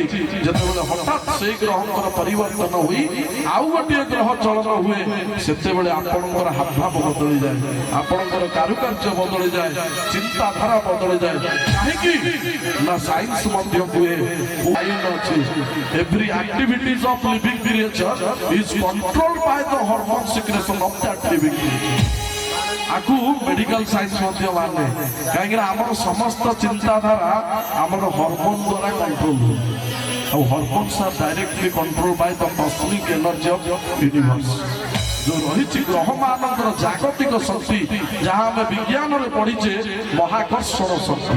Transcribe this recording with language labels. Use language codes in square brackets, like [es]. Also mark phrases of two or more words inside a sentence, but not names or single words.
[or] ଯେତେବେଳେ ହଠାତ୍ ସେଇ ଗ୍ରହଙ୍କର ପରିବର୍ତ୍ତନ ହୋଇ ଆଉ ଗୋଟିଏ ଗ୍ରହ ଚଳନ ହୁଏ, ସେତେବେଳେ ଆପଣଙ୍କର ହାବଭାବ ବଦଳିଯାଏ, ଆପଣଙ୍କର କାରୁକାର୍ଯ୍ୟ ବଦଳିଯାଏ, ଚିନ୍ତାଧାରା ବଦଳିଯାଏ। କାହିଁକି ନା ସାଇନ୍ସ ମଧ୍ୟ କୁହେ ଅଛି, [en] every activities of living creature is controlled by the hormone secretion of that living creature। [or] ଆକୁ [en] medical science [or] ମଧ୍ୟ ମାନେ, କାହିଁକିନା ଆମର ସମସ୍ତ ଚିନ୍ତାଧାରା ଆମର ହରମୋନ ଦ୍ୱାରା କଣ୍ଟ୍ରୋଲ ହୁଏ। [en] ଆଉ hormones are directly control by the cosmic energy of universe. [or] ଯୋଉ ରହିଛି ଗ୍ରହମାନଙ୍କର ଜାଗତିକ ଶକ୍ତି, ଯାହା ଆମେ ବିଜ୍ଞାନରେ ପଢିଛେ ମହାକର୍ଷଣ ଶକ୍ତି।